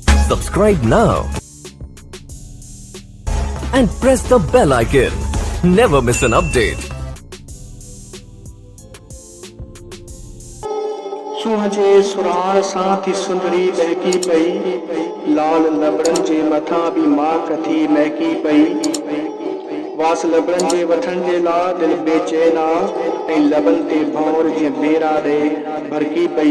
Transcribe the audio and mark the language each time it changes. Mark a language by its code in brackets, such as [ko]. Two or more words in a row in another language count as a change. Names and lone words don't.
[en] Subscribe now and press the bell icon. Never miss an update. [sd] सूंहं जे सुराण सां थी सुंदरी बहकी पई, लाल लबड़नि जे मथां बि माख थी महकी पई। वास लबड़नि जे वठण जे लाइ दिलि बेचैन आ ऐं लबनि ते भौर जीअं बेरा ॾे भरकी पई।